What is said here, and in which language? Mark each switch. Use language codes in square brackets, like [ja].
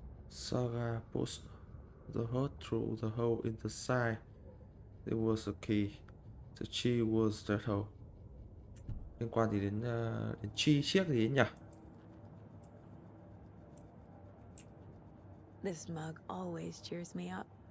[en] Saga pushed the heart through the hole in the side. There was a key. The key was that hole. [vi] Liên quan gì đến chi chiếc gì ấy nhỉ? [en] This mug always cheers me up.